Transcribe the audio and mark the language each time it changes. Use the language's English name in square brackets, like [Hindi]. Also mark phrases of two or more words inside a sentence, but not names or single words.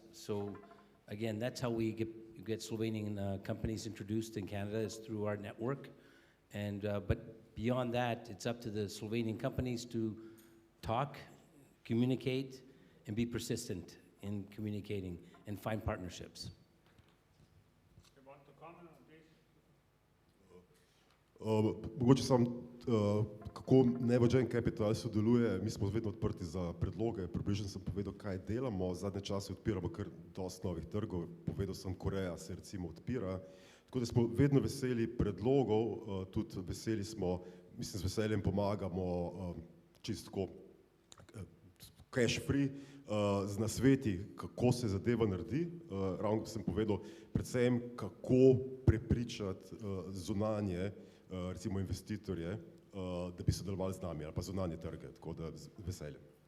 [English] So again, that's how we get Slovenian companies introduced in Canada, is through our network. And but beyond that, it's up to the Slovenian companies to talk, communicate, and be persistent in communicating and find partnerships. You want to comment on this? [Slovenian] Mogoče samo, kako Nevogen Capital sodeluje, mi smo vedno odprti za predloge, približno sem povedal, kaj delamo, zadnje čase odpiramo kar dosti novih trgov, povedal sem, Koreja se recimo odpira, tako da smo vedno veseli predlogov, tudi veseli smo, mislim, z veseljem pomagamo čistko [English] cash free, [Slovenian] z nasveti, kako se zadeva naredi, ravno sem povedal, predvsem kako prepričati zunanje, recimo investitorje, da bi sodelovali z nami ali pa zunanje trge, tako da z veseljem.